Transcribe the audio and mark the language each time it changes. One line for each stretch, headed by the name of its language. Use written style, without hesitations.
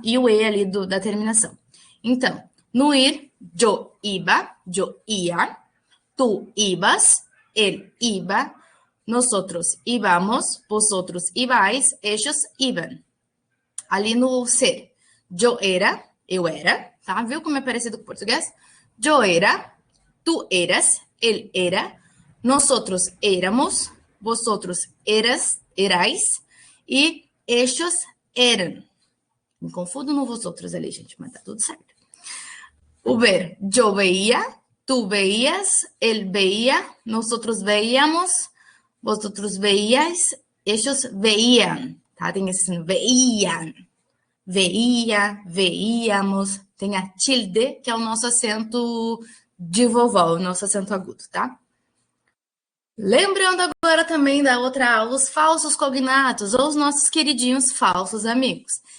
Portuguese: E o e ali da terminação. Então, no ir,
Spanish: yo iba,
Portuguese: yo ia,
Spanish: tú ibas, él iba, nosotros íbamos, vosotros ibais, ellos iban.
Portuguese: Ali no ser,
Spanish: yo era,
Portuguese: eu era, tá? Viu como é parecido com o português?
Spanish: Yo era, tú eras, él era, nosotros éramos, vosotros erais e ellos eran.
Portuguese: Me confundo no vosotros ali, gente, mas tá tudo certo. O ver,
Spanish: yo veía, tú veías, él veía, nosotros veíamos, vosotros veíais, ellos veían, tá?
Portuguese: Tem esse veían, veía, veíamos, tem a tilde, que é o nosso acento de vovó, o nosso acento agudo, tá? Lembrando agora também da outra aula, os falsos cognatos, ou os nossos queridinhos falsos amigos.